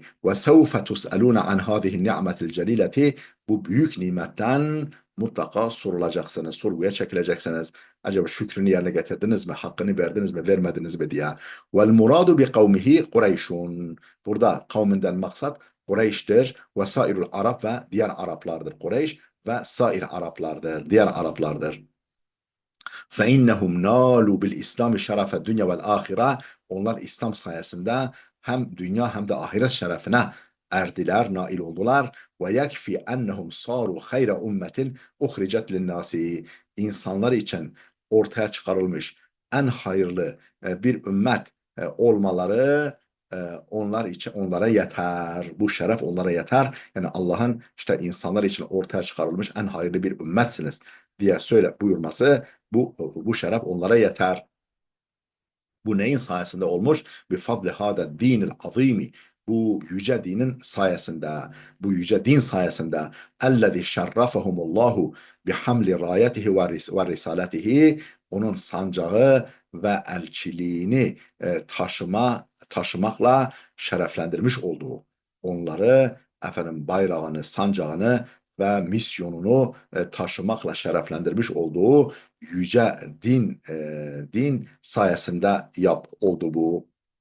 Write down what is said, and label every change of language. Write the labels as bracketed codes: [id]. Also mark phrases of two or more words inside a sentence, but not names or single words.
[ar] وسوف تسألون عن هذه النعمة الجليلة [tr] bu büyük nimetten mutlaka sorulacaksınız, sorguya çekileceksiniz. Acaba şükrünü yerine getirdiniz mi, hakkını verdiniz mi, vermediniz mi diye. [ar] والمراد بقومه قريش. [tr] Burada kavminden maksat Kureyş'tir ve [ar] سائر العرب [tr] ve diğer Araplardır. Kureyş ve sair Araplardır, diğer Araplardır. [ar] فَاِنَّهُمْ نَالُوا بِالْاِسْلَامِ شَرَفَ الدُّنْيَا وَالْآخِرَةِ [tr] onlar İslam sayesinde hem dünya hem de ahiret şerefine erdiler, nail oldular. [ar] ويكفي أنهم صاروا خير أمة أخرجت للناس. [tr] İnsanlar için ortaya çıkarılmış en hayırlı bir ümmet olmaları onlar için onlara yeter. Bu şeref onlara yeter. Yani Allah'ın işte insanlar için ortaya çıkarılmış en hayırlı bir ümmetsiniz diye söyle buyurması bu şeref onlara yeter. Bu neyin sayesinde olmuş? [ar] بفضل هذا الدين العظيم. [tr] Bu yüce dinin sayesinde, bu yüce din sayesinde [ar] الذي شرفهم الله بحمل رايته ورسالته, [tr] onun sancağı ve elçiliğini taşımakla şereflendirmiş olduğu, onları bayrağını, sancağını ve misyonunu taşımakla şereflendirmiş olduğu yüce din sayesinde oldu bu.